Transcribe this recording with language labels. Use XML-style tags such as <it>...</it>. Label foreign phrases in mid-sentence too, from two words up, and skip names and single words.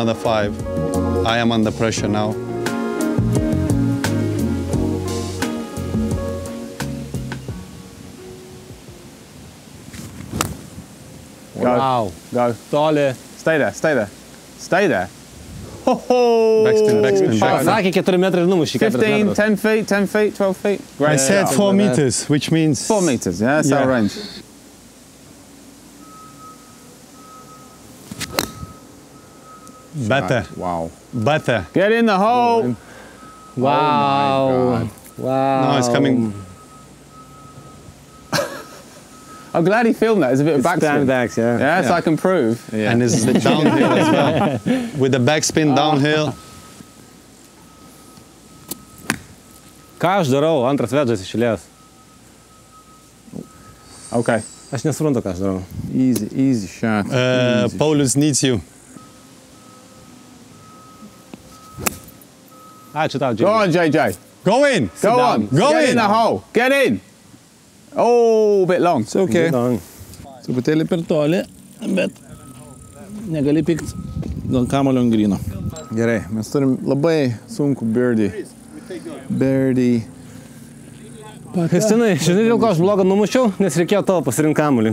<en>another 5. I am under pressure now. Go. Wow. Go.</en> <lt>Toli.</lt> <en>Stay there, stay there. Stay there. Ho ho! Backspin, backspin, backspin.</en> <lt>Sakė 4 metrai ir numušė 4 15, metrus.</lt> <en>10 feet, 10 feet, 12 feet. I Great. said Yeah. 4 meters, which means 4 meters, yeah? That's Yeah. our range. better, Wow. better. Get in the hole! Wow. Wow. No, it's coming. I'm glad he filmed that. It's a bit of backspin. Backs, yeah. Yeah, so I can prove. And it's the downhill as well. With the backspin downhill.</en> <lt>Ką aš darau? Antras vedžas išėlės. Okay. Aš nesuprantu, ką aš darau.</lt> <en>Easy, easy shot. Paulus needs you.</en> <lt>Ačiū tau,</lt> <en>Go</en> <lt>Džiai.</lt> <en>on, JJ. Go in! Go down. on. Go Get in in. the hole. Get in. Oh, a bit long. It's okay. Long.</en> <lt>Truputėlį per toli, bet negali pykti dėl kamulio ant gryno. Gerai, mes turim labai sunku birdie. Birdie. Kristinai, žinai, dėl ko aš blogą numušiau? Nes reikėjo tavo pasirinkti kamulį.</lt>